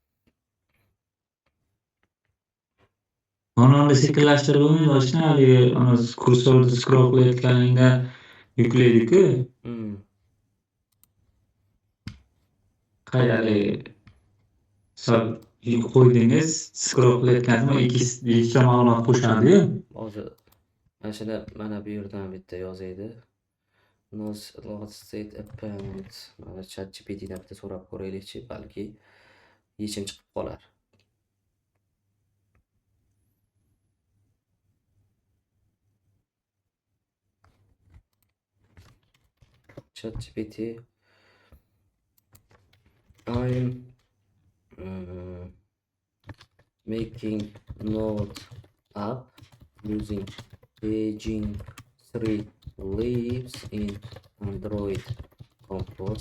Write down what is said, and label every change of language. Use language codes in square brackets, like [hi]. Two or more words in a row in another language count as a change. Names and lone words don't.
[uz] Uni sekinlashtirib bo'lmaydi, ochna haligi ana kursorda scroll qilayotganingda yuklaydi-ku. Haligi misol qo'ydingiz, scroll qilayotganingizda ikkita ma'lumot qo'shadi-yu. Hozir mana bu yerdan bitta yozaydi. [en] Lost state append. [uz] Mana ChatGPTdan bitta so'rab ko'raylikchi, balki yechim chiqib qolar. [en] ChatGPT I'm making Node app using Paging 3 lives in Android Compose.